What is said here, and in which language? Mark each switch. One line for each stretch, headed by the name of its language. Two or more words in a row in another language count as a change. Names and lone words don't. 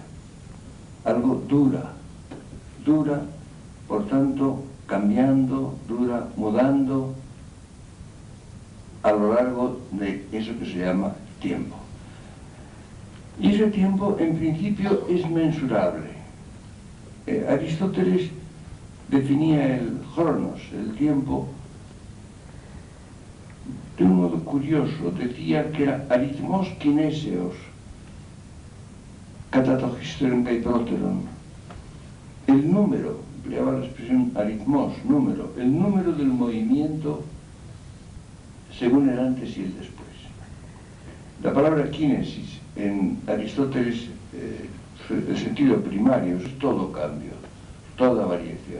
Spanish: Algo dura, por tanto, cambiando, dura, mudando, a lo largo de eso que se llama tiempo. Y ese tiempo, en principio, es mensurable. Aristóteles definía el cronos, el tiempo, de un modo curioso. Decía que era
Greek: ἀριθμὸς κινήσεως, κατὰ τὸ ὕστερον καὶ πρότερον.
Spanish: El número, empleaba la expresión aritmos, número, el número del movimiento según el antes y el después. La palabra kinesis en Aristóteles, el sentido primario, es todo cambio, toda variación.